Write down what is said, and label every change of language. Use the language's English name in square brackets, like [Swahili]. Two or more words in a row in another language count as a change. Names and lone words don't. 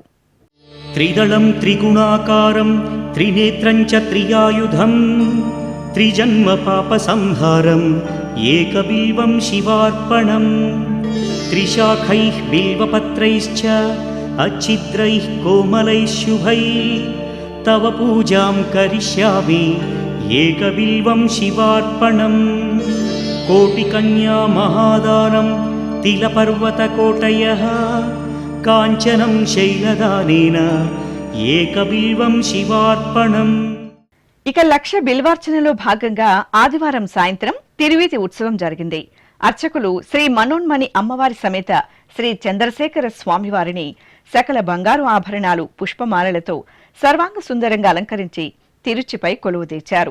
[Sanskrit] త్రిదళం త్రిగుణాకారం త్రినేత్రం చ త్రియాయుధం త్రిజన్మ పాప సంహారం ఏకబిల్వం శివార్పణం త్రిశాఖైః బిల్వపత్రైశ్చ అచ్ఛిద్రైః కోమలైః శుభైః तव पूजां करिष्यामि एकबिल्वं शिवार्पणं कोटिकन्या महादानं तिलपर्वतकोटयः काञ्चनं शैलदानेन ఏకబిల్వం శివార్పణం. [Telugu] ఇక లక్ష బిల్వార్చనలో భాగంగా ఆదివారం సాయంత్రం తిరువీధి ఉత్సవం జరిగింది. అర్చకులు శ్రీ మనోన్మణి అమ్మవారి సమేత శ్రీ చంద్రశేఖర స్వామివారిని సకల బంగారు ఆభరణాలు పుష్పమాలలతో సర్వాంగ సుందరంగా అలంకరించి తిరుచిపై కొలువుదీర్చారు.